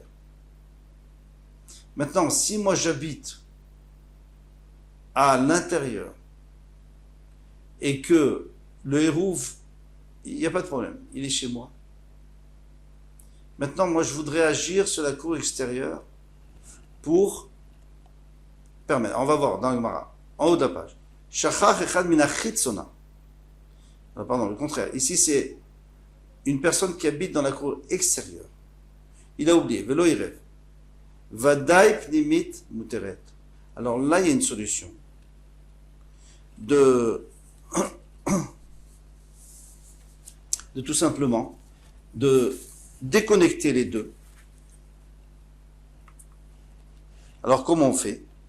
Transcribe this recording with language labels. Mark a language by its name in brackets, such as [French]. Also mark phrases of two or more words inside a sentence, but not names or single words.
[French] Maintenant, si moi j'habite à l'intérieur et que le hérouf, il n'y a pas de problème, il est chez moi. Maintenant, moi, je voudrais agir sur la cour extérieure pour permettre. On va voir dans le Gemara, en haut de la page. [Hebrew] שכח אחד מן החיצונה. [French] Pardon, le contraire. Ici, c'est une personne qui habite dans la cour extérieure. Il a oublié. [Hebrew] ולא עירב. ודאי פנימית מותרת. [French] Alors là, il y a une solution. De tout simplement de déconnecter les deux. Alors comment on fait?